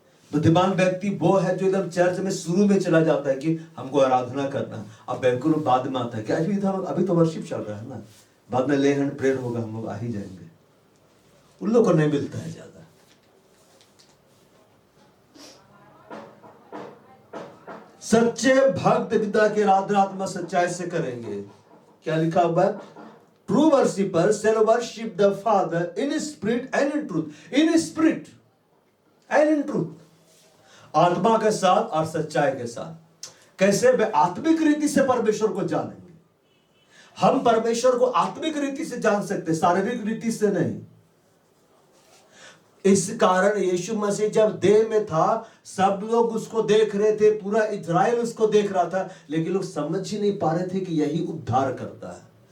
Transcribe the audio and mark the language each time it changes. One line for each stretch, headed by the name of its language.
Hindi: बुद्धिमान व्यक्ति वो है जो एकदम चर्च में शुरू में चला जाता है कि हमको आराधना करना, अब बेवकूफ बाद में आता है कि अभी तो वर्शिप चल रहा है ना, बाद में ले हैंड प्रेयर होगा, हम लोग आ ही जाएंगे। उन लोगों को नहीं मिलता है ज्यादा। सच्चे भक्त पिता की आराधना सच्चाई से करेंगे। क्या लिखा हुआ है?
English: True worshipper shall worship the Father in spirit and in truth. In spirit and in truth.
Hindi: आत्मा के साथ और सच्चाई के साथ। कैसे? वे आत्मिक रीति से परमेश्वर को जानेंगे। हम परमेश्वर को आत्मिक रीति से जान सकते, शारीरिक रीति से नहीं। इस कारण यीशु मसीह जब देह में था, सब लोग उसको देख रहे थे, पूरा इजराइल उसको देख रहा था, लेकिन लोग समझ ही नहीं पा रहे थे कि यही उद्धार करता है।